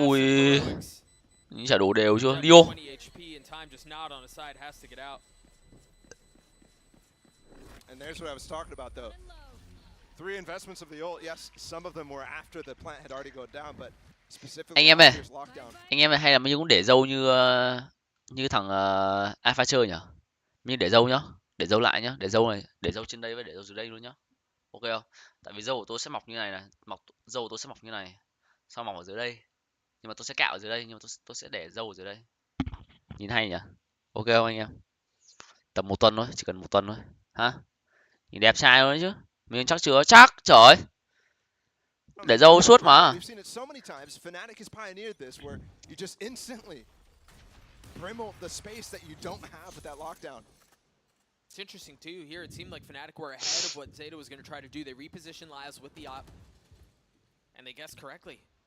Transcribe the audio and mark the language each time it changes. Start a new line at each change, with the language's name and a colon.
Vietnamese: Ui.
English: heroics.
Vietnamese: Trả đồ đều chưa? Dio.
English: 20 HP and time just not on his side, has to get out. And there's what I was talking about, though. 3 investments of the ult. Yes, some of them were after the plant had already gone down, but specifically
Vietnamese: Anh em ơi,
English: here's lockdown.
Vietnamese: anh em ơi, hay là mình cũng để dâu như thằng Alpha chơi nhỉ? Mình để dâu nhá, để dâu lại nhá, để dâu này, để dâu trên đây với để dâu dưới đây luôn nhá. Ok không? Tại vì dâu của tôi sẽ mọc như này này, dâu của tôi sẽ mọc như này, sau mọc ở dưới đây. Nhưng mà tôi sẽ cạo ở dưới đây, nhưng mà tôi sẽ để dâu ở dưới đây. Nhìn hay nhỉ? Ok không anh em? Tầm 1 tuần thôi, chỉ cần 1 tuần thôi. Hả? Nhìn đẹp trai luôn đấy chứ. Mình chắc chưa? Chắc, trời ơi. Để dâu suốt mà.
English: We've seen it so many times. Fnatic has pioneered this where you just instantly brim the space that you don't have with that lockdown. It's interesting too. Here it seemed like Fnatic were ahead of what ZETA was going to try to do. They repositioned Laz with the op, and they guessed correctly.